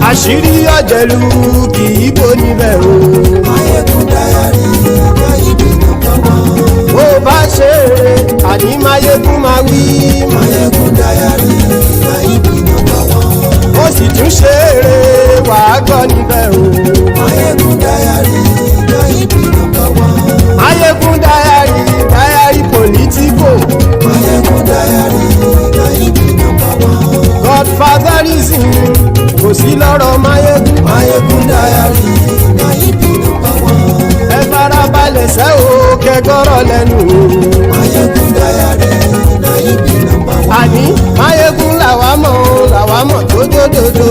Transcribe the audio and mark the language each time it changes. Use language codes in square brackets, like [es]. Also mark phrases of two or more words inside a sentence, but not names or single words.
[yo] Àṣírí ọ̀jẹ̀lú kì í bò níbẹ̀ o. MaiyegunDiary, Maiyegun [en] number one. [yo] Bó bá ṣe eré, àní Maiyegun máa wí. MaiyegunDiary, Maiyegun [en] number one. [yo] Ó sì tún ṣe eré, wàá gbọ́ níbẹ̀ o. Maiyegun Diary, Naibi #1. Maiyegun Diary, Diary Politico. Maiyegun Diary, Naibi #1. Godfatherism, kò sí lọ́rọ̀ Maiyegun. Maiyegun Diary, Naibi #1. Ẹ farabalẹ̀ sẹ́ o kẹgọ́rọ̀ lẹ́nu. Maiyegun Diary, Naibi #1. Àní Maiyegun làwa mọ̀ tó dòdòdò.